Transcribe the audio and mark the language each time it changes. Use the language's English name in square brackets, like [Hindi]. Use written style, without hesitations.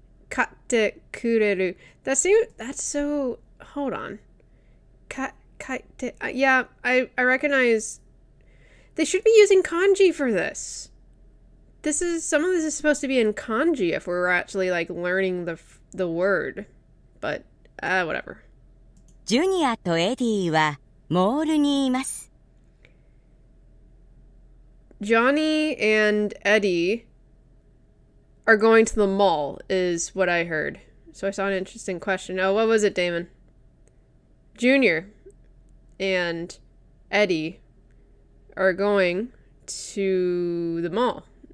[Japanese] 買ってくれる. [English] That's so... Hold on. Yeah, I recognize... They should be using kanji for this. Some of this is supposed to be in kanji if we're actually, like, learning the word. But, whatever. [Japanese] ジュニアとエディはモールにいます。 [English] Johnny and Eddie are going to the mall, is what I heard. So I saw an interesting question. Oh, what was it, Damon? Junior and Eddie are going to the mall.